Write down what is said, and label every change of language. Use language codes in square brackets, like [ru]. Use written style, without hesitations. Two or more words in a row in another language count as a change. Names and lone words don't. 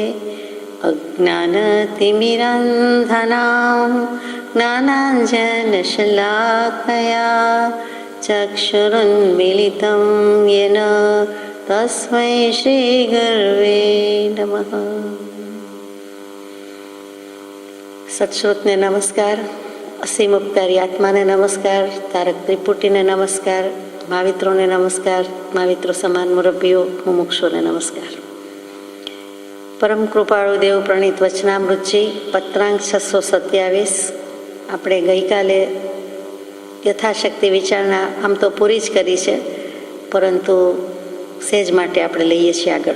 [sa] अज्ञानतिमिरन्धनां ज्ञानाञ्जनशलाकया चक्षुरुन्मीलितं येन तस्मै श्रीगुरवे नमः। [gu] સત્શ્રોતને નમસ્કાર, અસીમ ઉપકારી આત્માને નમસ્કાર, તારક ત્રિપુટીને નમસ્કાર, મહાવિત્રોને નમસ્કાર, महाविત્રો સમાન મુરબ્બીઓ મુમુક્ષોને નમસ્કાર। પરમ કૃપાળુ દેવ પ્રણીત વચનામૃતજી પત્રાંક 627। આપણે ગઈકાલે યથાશક્તિ વિચારણા આમ તો પૂરી જ કરી છે, પરંતુ સેજ માટે આપણે લઈએ છીએ આગળ।